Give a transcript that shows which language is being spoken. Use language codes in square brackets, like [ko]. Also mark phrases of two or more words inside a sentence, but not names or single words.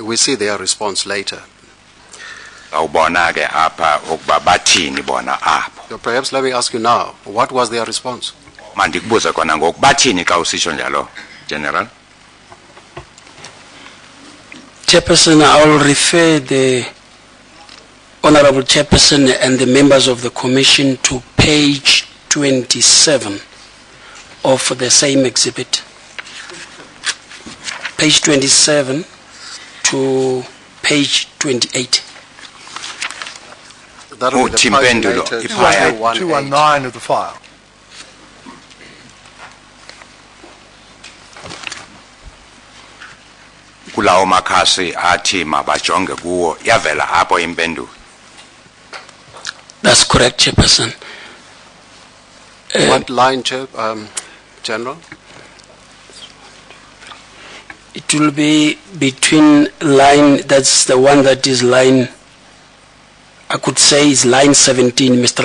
[en] We see their response later. [xh] Awubona ke apha ukuba bathini bona apho. [en] So perhaps let me ask you now, what was their response? [xh] Mandikubuze khona ngoku bathini xa usitsho njalo, [en] General? Chairperson, I will refer the Honorable Chairperson and the members of the Commission to page 27 of the same exhibit. Page 27 to page 28. That will be the Mpembe, paginated 219 of the file. [xh] Kulawo makhasi athi mabajonge kuwo yavela apho impendulo. [en] That's correct, Chairperson. What line, General? It will be between line, that's the one that is line, I could say is line 17, Mr.